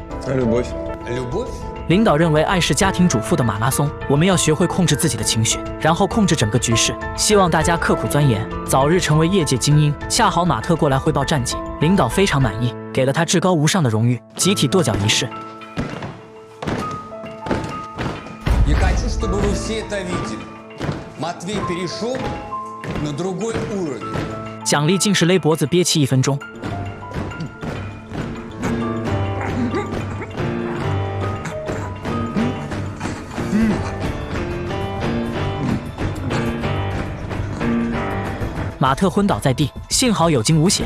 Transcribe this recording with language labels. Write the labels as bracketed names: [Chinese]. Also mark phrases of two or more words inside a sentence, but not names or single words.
[Chinese] 领导认为爱是家庭主妇的马拉松，我们要学会控制自己的情绪，然后控制整个局势。希望大家刻苦钻研，早日成为业界精英。恰好马特过来汇报战绩，领导非常满意，给了他至高无上的荣誉——集体跺脚仪式。 [Russian] Я хочу, чтобы вы все это видели. Матвей перешел на другой уровень. [Chinese] 奖励竟是勒脖子憋气1分钟。马特昏倒在地，幸好有惊无险。